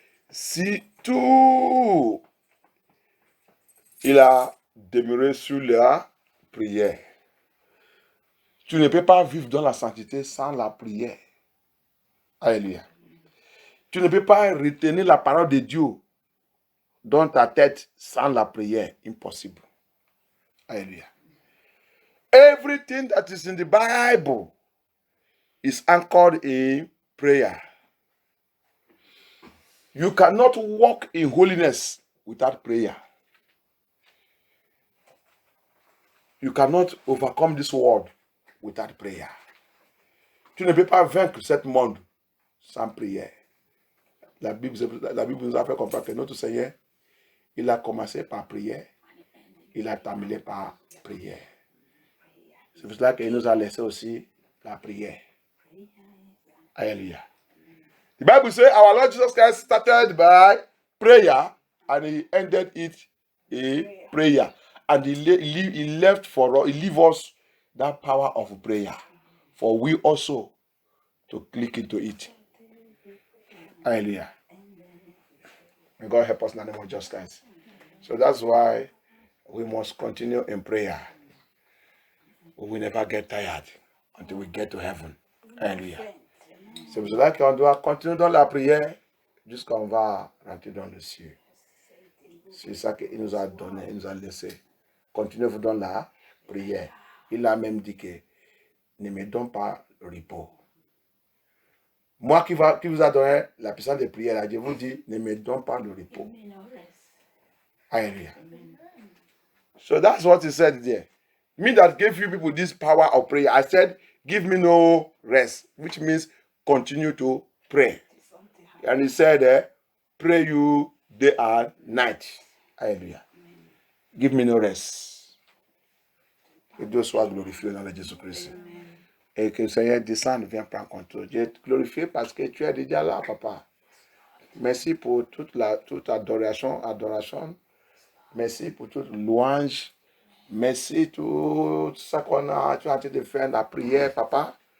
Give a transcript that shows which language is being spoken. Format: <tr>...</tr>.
<fr>Si tout il a demeuré sur la prière. Tu ne peux pas vivre dans la sainteté sans la prière. Alléluia. Tu ne peux pas retenir la parole de Dieu dans ta tête sans la prière. Impossible. Alléluia.</fr> <en>Everything that is in the Bible is anchored in prayer. You cannot walk in holiness without prayer. You cannot overcome this world without prayer.</en> <fr>Tu ne peux pas vaincre ce monde sans prière. La Bible nous a fait comprendre que notre Seigneur, il a commencé par prière, il a terminé par prière. C'est pour cela qu'il nous a laissé aussi la prière. Hallelujah.</fr> <en>The Bible says our Lord Jesus Christ started by prayer and he ended it in prayer. And he left for us, he leave us that power of prayer for we also to click into it. Hallelujah. May God help us in the name of Jesus Christ. So that's why we must continue in prayer. We will never get tired until we get to heaven. Hallelujah.</en> <fr>C'est pour cela qu'on doit continuer dans la prière jusqu'à on va rentrer dans le ciel. C'est ça qu'il nous a donné, il nous a laissé. Continuez-vous dans la prière. Il a même dit que ne me donne pas le repos. Moi qui vous a donné la puissance de prière, je vous dis, ne me donne pas le repos. Hallelujah.</fr> <en>So that's what he said there. Me that gave you people this power of prayer, I said, give me no rest, which means continue to pray. And he said, pray you day and night. Hallelujah. Give me no rest.</en> <fr>Que Dieu soit glorifié dans le Jésus-Christ. Et que le Seigneur descende, viens prendre contrôle. Dieu est glorifié parce que tu es déjà là, papa. Merci pour toute adoration. Merci pour toute louange. Merci tout ça qu'on a, tu as en train de faire la prière, papa.</fr>